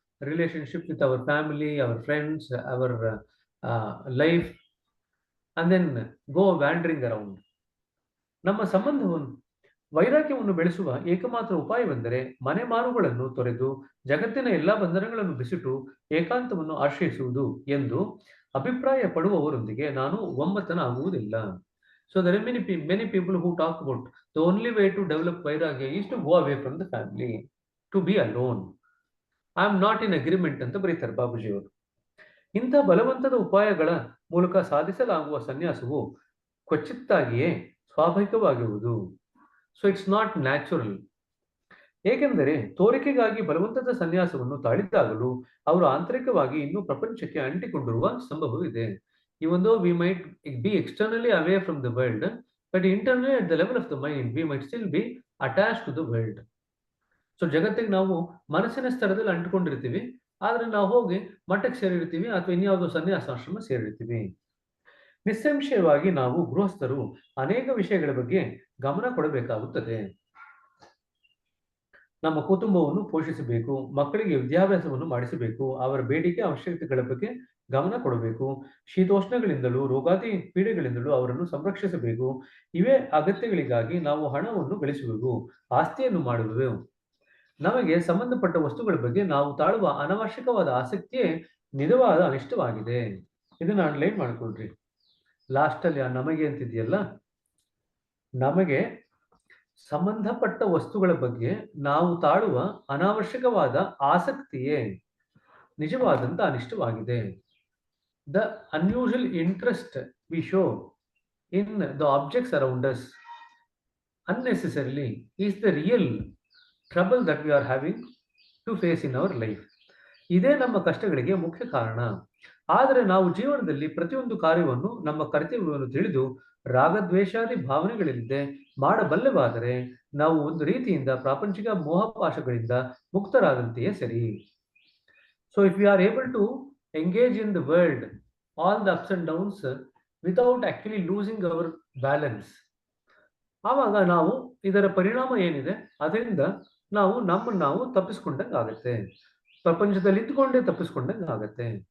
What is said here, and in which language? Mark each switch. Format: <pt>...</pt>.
<en>relationship with our family, our friends, our life, and then go wandering around.</en> <kn>ನಮ್ಮ ಸಂಬಂಧವನ್ನು ವೈರಾಗ್ಯವನ್ನು ಬೆಳೆಸುವ ಏಕಮಾತ್ರ ಉಪಾಯವೆಂದರೆ ಮನೆ ಮಾರುಗಳನ್ನು ತೊರೆದು ಜಗತ್ತಿನ ಎಲ್ಲಾ ಬಂಧನಗಳನ್ನು ಬಿಸಿಟು ಏಕಾಂತವನ್ನು ಆಶ್ರಯಿಸುವುದು ಎಂದು ಅಭಿಪ್ರಾಯ ಪಡುವವರೊಂದಿಗೆ ನಾನು ಒಮ್ಮತನಾಗುವುದಿಲ್ಲ.</kn> <en>So there are many people who talk about the only way to develop vairagya is to go away from the family, to be alone. I am not in agreement</en> <kn>ಅಂತ ಬರೀತಾರೆ ಬಾಬುಜಿಯವರು. ಇಂಥ ಬಲವಂತದ ಉಪಾಯಗಳ ಮೂಲಕ ಸಾಧಿಸಲಾಗುವ ಸನ್ಯಾಸವು ಕ್ವಚಿತ್ತಾಗಿಯೇ ಸ್ವಾಭಾವಿಕವಾಗಿರುವುದು.</kn> <en>So it's not natural.</en> <kn>ಏಕೆಂದರೆ ತೋರಿಕೆಗಾಗಿ ಬಲವಂತದ ಸನ್ಯಾಸವನ್ನು ತಾಳಿದಾಗಲೂ ಅವರು ಆಂತರಿಕವಾಗಿ ಇನ್ನೂ ಪ್ರಪಂಚಕ್ಕೆ ಅಂಟಿಕೊಂಡಿರುವ ಸಂಭವವಿದೆ.</kn> <en>Even though we might be externally away from the world, but internally at the level of the mind, we might still be attached to the world.</en> <kn>So ಜಗತ್ತಿಗೆ ನಾವು ಮನಸ್ಸಿನ ಸ್ತರದಲ್ಲಿ ಅಂಟಿಕೊಂಡಿರ್ತೀವಿ, ಆದ್ರೆ ನಾವು ಹೋಗಿ ಮಠಕ್ಕೆ ಸೇರಿರ್ತೀವಿ ಅಥವಾ ಇನ್ಯಾವುದೋ ಸನ್ಯಾಸಾಶ್ರಮ ಸೇರಿರ್ತೀವಿ. ನಿಸ್ಸಂಶಯವಾಗಿ ನಾವು ಗೃಹಸ್ಥರು ಅನೇಕ ವಿಷಯಗಳ ಬಗ್ಗೆ ಗಮನ ಕೊಡಬೇಕಾಗುತ್ತದೆ. ನಮ್ಮ ಕುಟುಂಬವನ್ನು ಪೋಷಿಸಬೇಕು, ಮಕ್ಕಳಿಗೆ ವಿದ್ಯಾಭ್ಯಾಸವನ್ನು ಮಾಡಿಸಬೇಕು, ಅವರ ಬೇಡಿಕೆ ಅವಶ್ಯಕತೆಗಳ ಬಗ್ಗೆ ಗಮನ ಕೊಡಬೇಕು, ಶೀತೋಷ್ಣಗಳಿಂದಲೂ ರೋಗಾದಿ ಪೀಡೆಗಳಿಂದಲೂ ಅವರನ್ನು ಸಂರಕ್ಷಿಸಬೇಕು. ಇವೇ ಅಗತ್ಯಗಳಿಗಾಗಿ ನಾವು ಹಣವನ್ನು ಗಳಿಸುವೆವು, ಆಸ್ತಿಯನ್ನು ಮಾಡುವೆವು. ನಮಗೆ ಸಂಬಂಧಪಟ್ಟ ವಸ್ತುಗಳ ಬಗ್ಗೆ ನಾವು ತಾಳುವ ಅನವಶ್ಯಕವಾದ ಆಸಕ್ತಿಯೇ ನಿಜವಾದ ಅನಿಷ್ಟವಾಗಿದೆ. ಇದನ್ನ ಅಂಡರ್ಲೈನ್ ಮಾಡ್ಕೊಳ್ರಿ. ಲಾಸ್ಟಲ್ಲಿ ಆ ನಮಗೆ ಅಂತಿದೆಯಲ್ಲ, ನಮಗೆ ಸಂಬಂಧಪಟ್ಟ ವಸ್ತುಗಳ ಬಗ್ಗೆ ನಾವು ತಾಳುವ ಅನಾವಶ್ಯಕವಾದ ಆಸಕ್ತಿಯೇ ನಿಜವಾದಂತ ಅನಿಷ್ಟವಾಗಿದೆ.</kn> <en>The unusual interest we show in the objects around us unnecessarily is the real trouble that we are having to face in our life.</en> <kn>ಇದೇ ನಮ್ಮ ಕಷ್ಟಗಳಿಗೆ ಮುಖ್ಯ ಕಾರಣ. ಆದರೆ ನಾವು ಜೀವನದಲ್ಲಿ ಪ್ರತಿಯೊಂದು ಕಾರ್ಯವನ್ನು ನಮ್ಮ ಕರ್ತವ್ಯವನ್ನು ತಿಳಿದು ರಾಗದ್ವೇಷಾದಿ ಭಾವನೆಗಳಿಲ್ಲದೆ ಮಾಡಬಲ್ಲವಾದರೆ ನಾವು ಒಂದು ರೀತಿಯಿಂದ ಪ್ರಾಪಂಚಿಕ ಮೋಹಪಾಶಗಳಿಂದ ಮುಕ್ತರಾದಂತೆಯೇ ಸರಿ.</kn> <en>so if we are able to engage in the world all the ups and downs without actually losing our balance,</en> <kn>ಆವಾಗ ನಾವು ಇದರ ಪರಿಣಾಮ ಏನಿದೆ ಅದರಿಂದ ನಾವು ನಮ್ಮನ್ನು ನಾವು ತಪ್ಪಿಸ್ಕೊಂಡಂಗೆ ಆಗುತ್ತೆ,</kn> <en>ಪ್ರಪಂಚದಲ್ಲಿ ಇದ್ದುಕೊಂಡೇ ತಪ್ಪಿಸ್ಕೊಂಡಂಗೆ ಆಗುತ್ತೆ.</en>